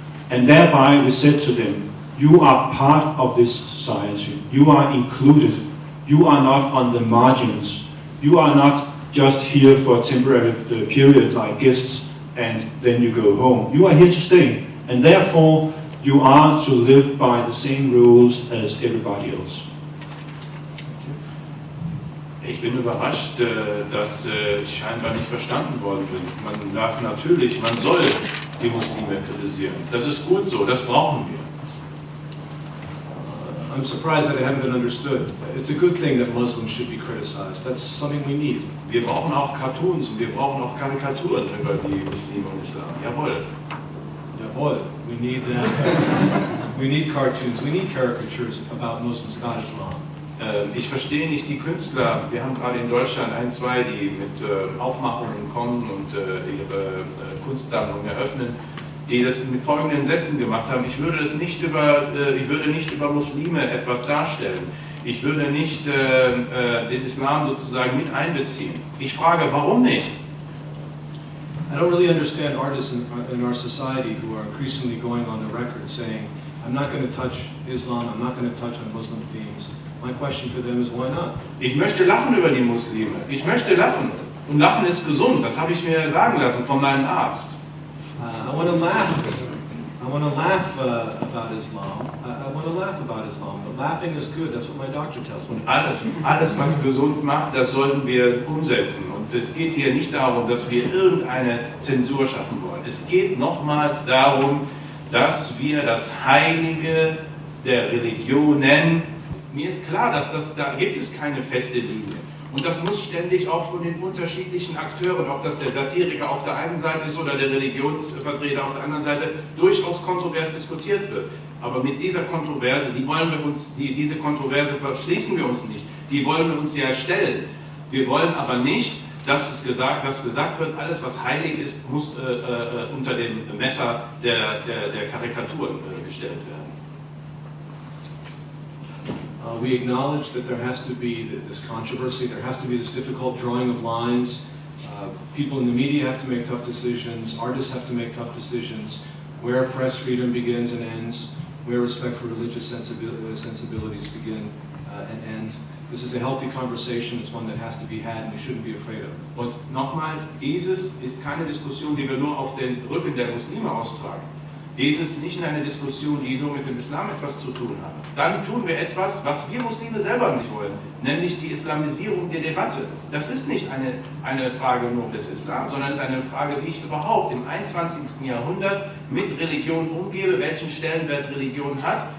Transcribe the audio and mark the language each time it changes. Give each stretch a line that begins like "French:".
English: And thereby we said to them, you are part of this society, you are included, you are not on the margins, you are not just here for a temporary period like guests and then you go home. You are here to stay, and therefore you are to live by the same rules as everybody else.
German: Ich bin überrascht, dass ich scheinbar nicht verstanden worden bin. Man darf natürlich, man soll die Muslime kritisieren. Das ist gut so, das brauchen wir.
English: I'm surprised that it hasn't been understood. It's a good thing that Muslims should be criticized. That's something we need.
German: Wir brauchen auch Cartoons und wir brauchen auch Karikaturen über die Muslime und Islam. Jawohl. Jawohl.
English: We need cartoons. We need caricatures about Muslims, not Islam.
German: Ich verstehe nicht die Künstler, wir haben gerade in Deutschland ein, zwei, die mit Aufmachungen kommen und ihre Kunstsammlung eröffnen, die das mit folgenden Sätzen gemacht haben: ich würde nicht über Muslime etwas darstellen, ich würde nicht den Islam sozusagen mit einbeziehen. Ich frage, warum nicht?
English: I don't really understand artists in our society who are increasingly going on the record saying, I'm not going to touch Islam, I'm not going to touch on Muslim themes. My question for them is, why not?
German: Ich möchte lachen über die Muslime. Ich möchte lachen. Und Lachen ist gesund. Das habe ich mir sagen lassen von meinem Arzt.
English: I want to laugh. I want to laugh about Islam. I want to laugh about Islam. But laughing is good. That's what my doctor tells me.
German: Und alles, was gesund macht, das sollten wir umsetzen. Und es geht hier nicht darum, dass wir irgendeine Zensur schaffen wollen. Es geht nochmals darum, dass wir das Heilige der Religionen, mir ist klar, da gibt es keine feste Linie. Und das muss ständig auch von den unterschiedlichen Akteuren, ob das der Satiriker auf der einen Seite ist oder der Religionsvertreter auf der anderen Seite, durchaus kontrovers diskutiert wird. Aber mit dieser Kontroverse, diese Kontroverse verschließen wir uns nicht. Die wollen wir uns ja stellen. Wir wollen aber nicht, dass gesagt wird, alles was heilig ist, muss unter dem Messer der Karikaturen gestellt werden.
English: We acknowledge that there has to be this controversy, there has to be this difficult drawing of lines. People in the media have to make tough decisions, artists have to make tough decisions, where press freedom begins and ends, where respect for religious sensibilities begin and end. This is a healthy conversation, it's one that has to be had and we shouldn't be afraid of.
German: Und nochmals, dieses ist keine Diskussion, die wir nur auf den Rücken der Muslime austragen. Dies ist nicht eine Diskussion, die nur mit dem Islam etwas zu tun hat. Dann tun wir etwas, was wir Muslime selber nicht wollen, nämlich die Islamisierung der Debatte. Das ist nicht eine Frage nur des Islam, sondern es ist eine Frage, wie ich überhaupt im 21. Jahrhundert mit Religion umgehe, welchen Stellenwert Religion hat